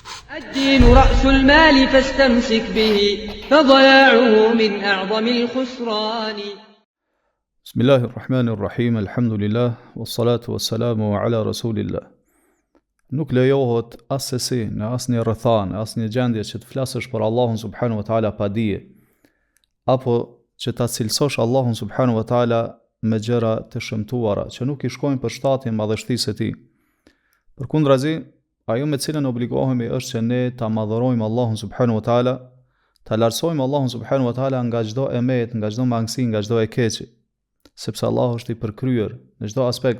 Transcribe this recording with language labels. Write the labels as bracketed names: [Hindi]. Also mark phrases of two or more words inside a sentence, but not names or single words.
[Arabic] الدين رأس المال فاستمسك به فضياعه من أعظم الخسران. بسم الله الرحمن الرحيم الحمد لله والصلاة والسلام على رسول الله. [Albanian] Nuk lejohet asesi në asnjë rrethanë, asnjë gjendje që të flasësh për Allahun [Arabic] سبحانه وتعالى [Albanian] pa dije, apo që ta cilësosh Allahun [Arabic] سبحانه وتعالى [Albanian] me gjëra të shëmtuara që nuk I shkojnë për shtatin madhështisë së tij. Përkundrazi, ajo me cilën obligohemi është që ne ta madhërojmë Allahun [Arabic] سبحانه وتعالى, [Albanian] ta lartësojmë Allahun [Arabic] سبحانه وتعالى [Albanian] nga çdo emet, nga çdo mangësi, nga çdo e keqi, sepse Allahu është I përkryer në çdo aspekt.